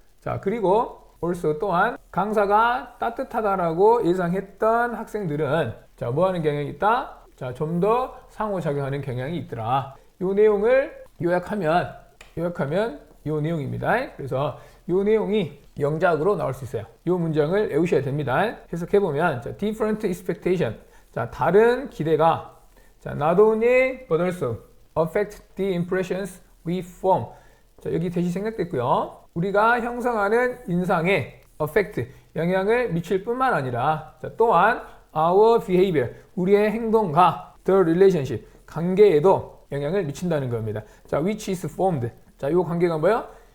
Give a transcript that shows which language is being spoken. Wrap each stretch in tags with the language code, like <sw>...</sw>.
<ko>자, 그리고 also 또한 강사가 따뜻하다라고 예상했던 학생들은 자, 뭐 하는 경향이 있다? 자, 좀 더 상호작용하는 경향이 있더라. 이 내용을 요약하면 이 내용입니다. 그래서 이 내용이 영작으로 나올 수 있어요. 이 문장을 외우셔야 됩니다. 해석해보면 자,</ko> <en>different expectation.</en> <ko>자, 다른 기대가 자,</ko> <en>not only but also affect the impressions we form.</en> <ko>자, 여기 대시 생략됐고요. 우리가 형성하는 인상에 affect, 영향을 미칠 뿐만 아니라 자, 또한</ko> <en>our behavior,</en> <ko>우리의 행동과</ko> <en>the relationship,</en> <ko>관계에도 영향을 미친다는 겁니다. 자,</ko> <en>which is formed.</en> <ko>자, 이 관계가 뭐예요?</ko>